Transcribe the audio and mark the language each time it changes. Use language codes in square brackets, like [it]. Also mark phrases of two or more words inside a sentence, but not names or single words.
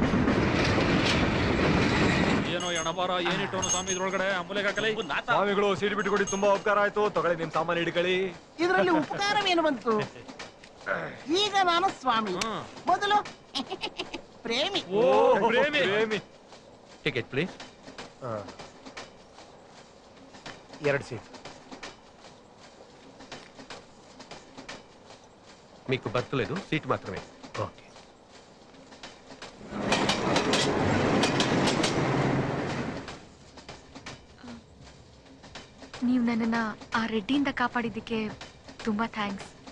[kn] ಏನೋ ಎಣಬಾರ ಏನಿಟ್ಟವನು ಸ್ವಾಮಿ ಇದ್ರೊಳಗಡೆ ಅಂಬುಲೆಗೆ ಹಾಕಲೇ ಸ್ವಾಮಿಗಳು ಸೀಟ್ ಬಿಟ್ಟು ಕೊಡಿ ತುಂಬಾ ಉಪಕಾರ ಆಯ್ತು ತಗೊಳ್ಳಿ ನಿಮ್ ಸಾಮಾನು ಹಿಡ್ಕೊಳ್ಳಿ ಇದರಲ್ಲಿ ಉಪಕಾರವೇನು ಬಂತು ಈಗ ನಾನು ಸ್ವಾಮಿ ಮೊದಲು ಪ್ರೇಮಿ ಪ್ರೇಮಿ [en] ticket please [te] 2 సీట్ మీకు బర్త్ లేదు సీట్ మాత్రమే ఓకే [kn] ನೀವು ನನ್ನನ್ನ ಆ ರೆಡ್ಡಿಯಿಂದ ಕಾಪಾಡಿದ್ದಕ್ಕೆ ತುಂಬಾ ಥ್ಯಾಂಕ್ಸ್